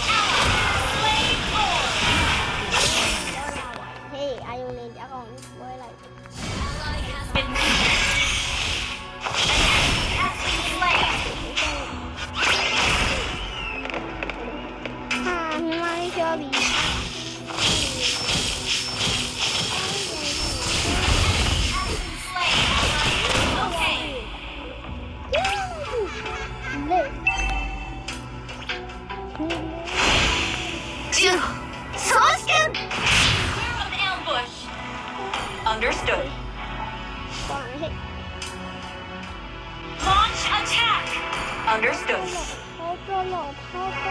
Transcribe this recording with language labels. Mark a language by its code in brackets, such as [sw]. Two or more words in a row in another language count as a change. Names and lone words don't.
[en] Slave Lord. [my] ဟေးအာယုန်လေးအကောင်ဝဲလိုက် [en] Ally has been has been slain. [my] ဟာမြန်မာလေးပြောပြီး [en] Has been slain. Okay. [my] လေ [en] Celestian! Clear of the ambush. Understood. [my] ကောင်းဟဲ့ [en] Launch attack. Understood. [my] ဟောတော့တော့ဟောတော့